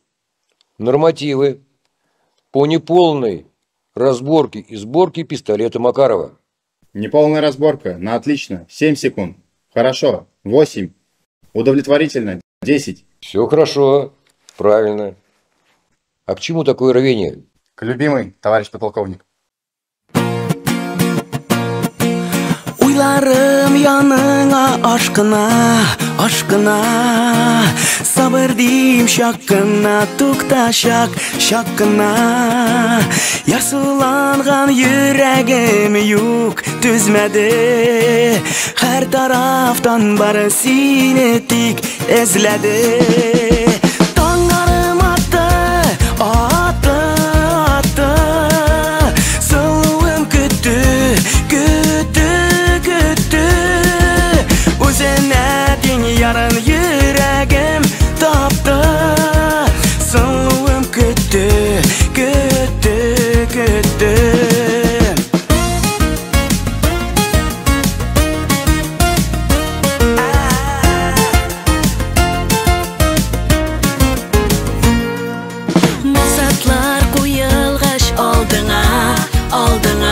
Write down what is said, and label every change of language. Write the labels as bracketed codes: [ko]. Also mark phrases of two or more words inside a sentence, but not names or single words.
[ru] Нормативы по неполной разборке и сборке пистолета Макарова. Неполная разборка. На отлично. 7 секунд. Хорошо. 8. Удовлетворительно. 10. Все хорошо. Правильно. А к чему такое рвение? К любимой, товарищ подполковник. [tt] Уйларым яныңа ашкына, ашкына. Сабыр дим шаккына, тукта шак, шаккына. Ярсуланган йөрәгем юк, түзмәде. Һәр тарафтан бары сине тик эзләде. Таңнарым атты, атты, атты. Сылуым көтті, көтті, көтті. Үзенә дин ярын йөрәгем тапты. Сылуым көтті, көтті, көтті. Максатлар куелгач алдыңа, алдыңа.